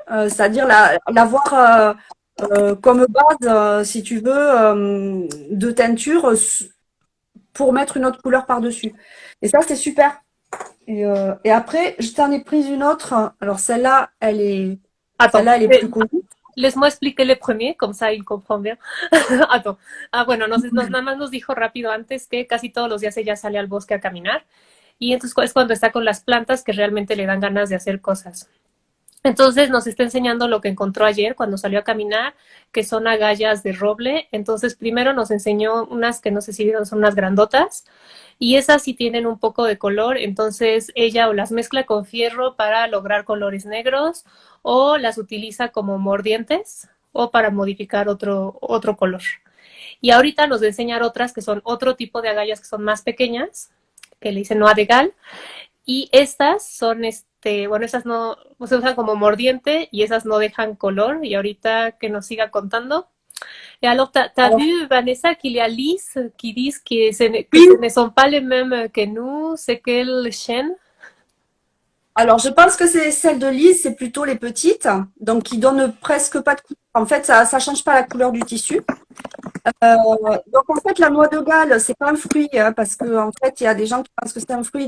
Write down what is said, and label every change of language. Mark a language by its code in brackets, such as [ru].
[fr] C'est-à-dire l'avoir comme base, si tu veux, de teinture pour mettre une autre couleur par-dessus. Et ça, c'est super. Et après, je t'en ai pris une autre. Alors, celle-là, elle est plus connue. Laisse-moi expliquer le premier, comme ça il comprend bien. Attends. [es] Bueno, nada más nos dijo rápido antes que casi todos los días ella sale al bosque a caminar y entonces es cuando está con las plantas que realmente le dan ganas de hacer cosas. Entonces nos está enseñando lo que encontró ayer cuando salió a caminar, que son agallas de roble. Entonces primero nos enseñó unas que no sé si vieron, son unas grandotas, y esas sí tienen un poco de color, entonces ella o las mezcla con fierro para lograr colores negros, o las utiliza como mordientes, o para modificar otro color. Y ahorita nos va a enseñar otras que son otro tipo de agallas que son más pequeñas, que le dicen noix de Galles, y estas son bueno, esas no se usan como mordiente y esas no dejan color. Y ahorita que nos siga contando. [fr] Et alors, t'as vu, Vanessa, qu'il y a Lise qui disent que ce ne sont pas les mêmes que nous. C'est quelle chaîne? Alors, je pense que c'est celle de Lise, c'est plutôt les petites, donc qui donnent presque pas de couleur. En fait, ça change pas la couleur du tissu. Donc en fait, la noix de Galles, c'est pas un fruit, hein, parce que en fait, il y a des gens qui pensent que c'est un fruit.